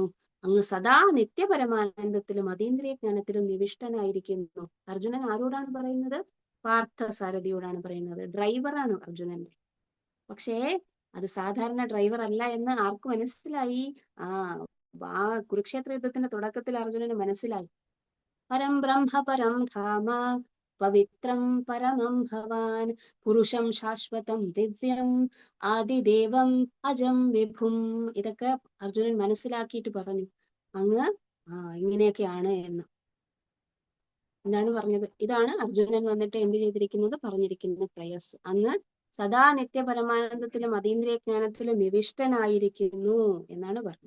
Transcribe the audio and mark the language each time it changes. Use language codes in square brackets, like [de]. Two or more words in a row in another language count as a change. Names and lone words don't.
[ml] അങ്ങ് സദാ നിത്യപരമാനന്ദത്തിലും അതീന്ദ്രിയ ജ്ഞാനത്തിലും നിവിഷ്ടനായിരിക്കുന്നു. അർജുനൻ ആരോടാണ് പറയുന്നത്? പാർത്ഥ സാരഥിയോടാണ് പറയുന്നത്. ഡ്രൈവറാണ് അർജുനന്റെ. പക്ഷേ അത് സാധാരണ ഡ്രൈവർ അല്ല എന്ന് ആർക്ക് മനസ്സിലായി? ആ കുരുക്ഷേത്ര യുദ്ധത്തിന്റെ തുടക്കത്തിൽ അർജുനന് മനസ്സിലായി. [sa] പരം ബ്രഹ്മ പരം ധാമ പവിത്രം പരമം ഭവാൻ പുരുഷം ശാശ്വതം ദിവ്യം ആദിദേവം അജം വിഭും. [ml] ഇതൊക്കെ അർജുനൻ മനസ്സിലാക്കിയിട്ട് പറഞ്ഞു, അങ്ങ് ഇങ്ങനെയൊക്കെയാണ് എന്ന്. എന്താണ് പറഞ്ഞത്? ഇതാണ് അർജുനൻ വന്നിട്ട് എന്ത് ചെയ്തിരിക്കുന്നത്? പറഞ്ഞിരിക്കുന്ന പ്രേയസ്. അങ്ങ് സദാ നിത്യപരമാനന്ദത്തിലും അതീന്ദ്രിയ ജ്ഞാനത്തിലും നിവിഷ്ടനായിരിക്കുന്നു എന്നാണ് പറഞ്ഞത്.